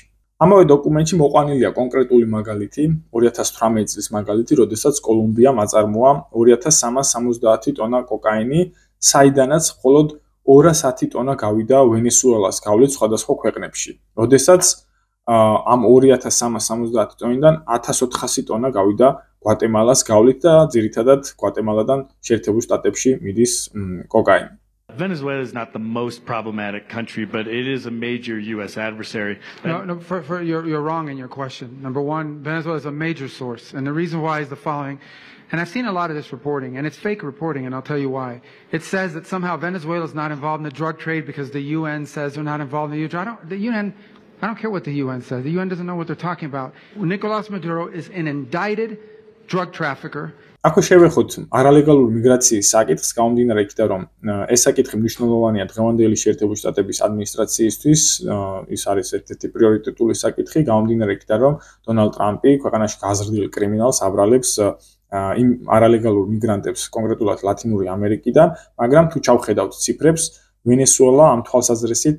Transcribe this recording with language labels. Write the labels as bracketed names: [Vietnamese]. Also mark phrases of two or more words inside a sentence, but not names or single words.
[Georgian] ამავე დოკუმენტში მოყვანილია კონკრეტული მაგალითი, 2018 წლის მაგალითი, როდესაც კოლუმბიამ აწარმოა 2370 ტონა კოკაინი, საიდანაც მხოლოდ 210 ტონა გავიდა ვენესუელას გავლით სხვადასხვა ქვეყნებში. როდესაც ამ 2370 ტონიდან 1400 ტონა გავიდა გვატემალას გავლით და ძირითადად გვატემალადან შეერთებულ შტატებში მიდის კოკაინი. [English] Venezuela is not the most problematic country, but it is a major U.S. adversary. You're wrong in your question. Number one, Venezuela is a major source, and the reason why is the following. And I've seen a lot of this reporting, and it's fake reporting, and I'll tell you why. It says that somehow Venezuela is not involved in the drug trade because the UN says they're not involved in the UN. I don't care what the UN says. The UN doesn't know what they're talking about. Nicolas Maduro is an indicted drug trafficker. [Georgian] Აქ შევეხოთ არალეგალური მიგრაციის საკითხს, გამომდინარე იქიდან, რომ ეს საკითხი მნიშვნელოვანია დღევანდელი შეერთებული შტატების ადმინისტრაციისთვის, ის არის ერთ-ერთი პრიორიტეტული საკითხი, გამომდინარე იქიდან, რომ დონალდ ტრამპი ქვეყანაში გაზრდილ კრიმინალს აბრალებს იმ არალეგალურ მიგრანტებს, კონკრეტულად ლათინური ამერიკიდან, მაგრამ თუ ჩავხედავთ ციფრებს, ვენესუელა ამ თვალსაზრისით